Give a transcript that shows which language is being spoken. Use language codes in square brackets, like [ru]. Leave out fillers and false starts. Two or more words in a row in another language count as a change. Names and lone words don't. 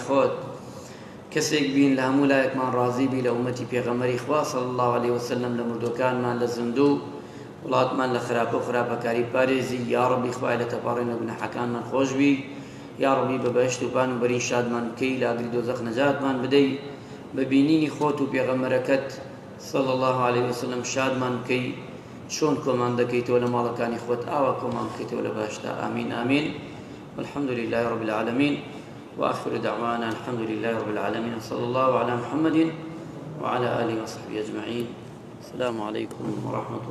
[ckb] خۆت کەسێک بین لە هەموو لایەکمان ڕازی بی لە ئومەتی پێغەمبەری خوا [ar] صلی الله علیه وسلم [ckb] لە مردوەکانمان لە زیندوو وڵاتمان لە خراپە و خراپەکاری پارێزی یا ڕەبی خوای لە تەپاڕێنە گوناحەکانمان خۆش بی یا ڕەبی بە بەهشت و پان و بەرین شادمان بکەی لە ئاگری دۆزەخ نەجاتمان بدەی بە بینینی خۆت و پێغەمبەرەکەت [ar] صلی الله علیه وسلم [ckb] شادمان بکەی چۆن کۆمان دەکەیتەوە لە ماڵەکانی خۆت ئاوا کۆمان بکەیتەوە لە بەهشتا ئامین ئامین [ar] والحمد لله رب العالمين. وآخر دعوانا الحمد لله رب العالمين، صلى الله على محمد وعلى آله وصحبه أجمعين. السلام عليكم ورحمة الله.